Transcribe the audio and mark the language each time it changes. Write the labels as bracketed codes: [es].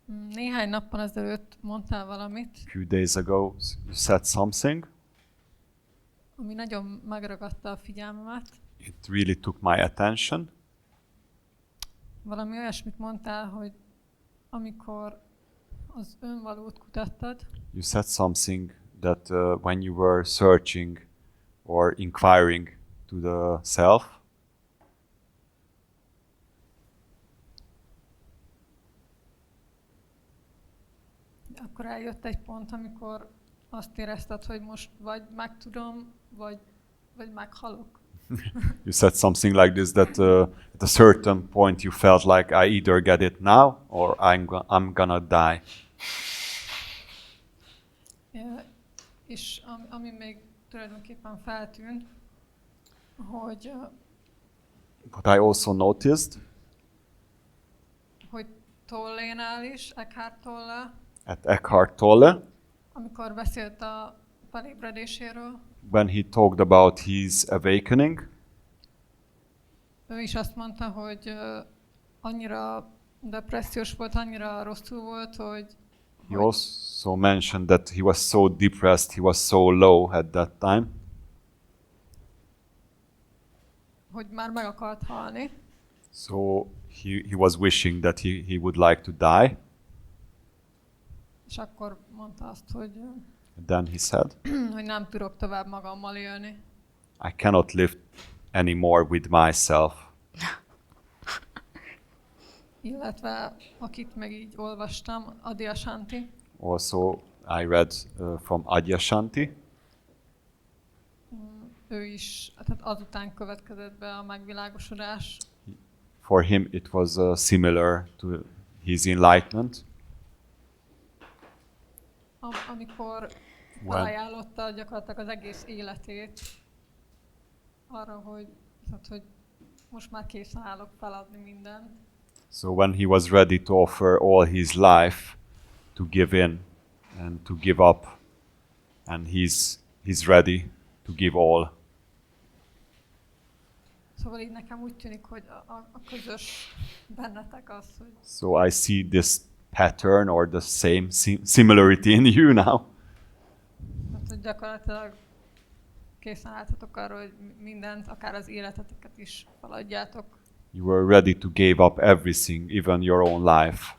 [hu] Néhány nappal ezelőtt mondtál valamit, [en] A few days ago, you said something. [hu] ami nagyon megragadta a figyelmemet. [en] It really took my attention. [hu] Valami olyasmit mondtál, hogy amikor az önvalót kutattad, [en] You said something that when you were searching or inquiring to the self, [hu] akkor eljött egy pont, amikor azt érezted, hogy most vagy megtudom, vagy meghalok. [en] you said something like this, that at a certain point you felt like I either get it now or I'm gonna die. [hu] És ami még tulajdonképpen feltűnt, hogy [en] But I also noticed [hu] hogy Tollénál is, Eckhart Tolle, [en] at Eckhart Tolle, [hu] amikor beszélt a felébredéséről, [en] when he talked about his awakening, [hu] ő is azt mondta, hogy annyira depressziós volt, annyira rosszul volt, hogy [en] he also mentioned that he was so depressed, he was so low at that time, [hu] hogy már meg akart halni, [en] so he was wishing that he would like to die. [hu] és akkor mondta azt, hogy, [en] And then he said, [hu] hogy nem tudok tovább magammal élni. [en] I cannot live anymore with myself. [hu] Illetve akit meg így olvastam, Adyashanti, [en] Also, I read from Adyashanti. [hu] ő is, tehát azután következett be a megvilágosodás, [en] For him, it was similar to his enlightenment. [hu] amikor felajánlotta gyakorlatilag az egész életét arra, hogy most már készen állok feladni mindent. [en] So when he was ready to offer all his life to give in and to give up, and he's ready to give all. [hu] Szóval így nekem úgy tűnik, hogy a közös bennetek az, hogy [en] So I see this pattern or the same similarity in you now. [hu] hát, hogy gyakorlatilag készen álltatok arra, hogy mindent, akár az életeteket is feladjátok. [en] You were ready to give up everything, even your own life.